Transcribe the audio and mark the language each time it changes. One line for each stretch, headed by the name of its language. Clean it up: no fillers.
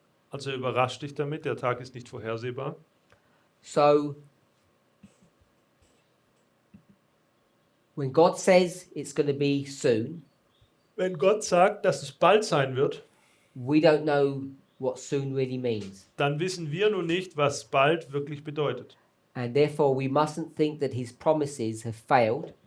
German: Also überrascht dich damit, der Tag ist nicht vorhersehbar.
English: So when God says it's going to be soon,
German: Wenn Gott sagt, dass es bald sein wird,
English: we don't know what soon really means.
German: dann wissen wir nun nicht, was bald wirklich bedeutet.
English: And therefore we mustn't think that his promises have failed.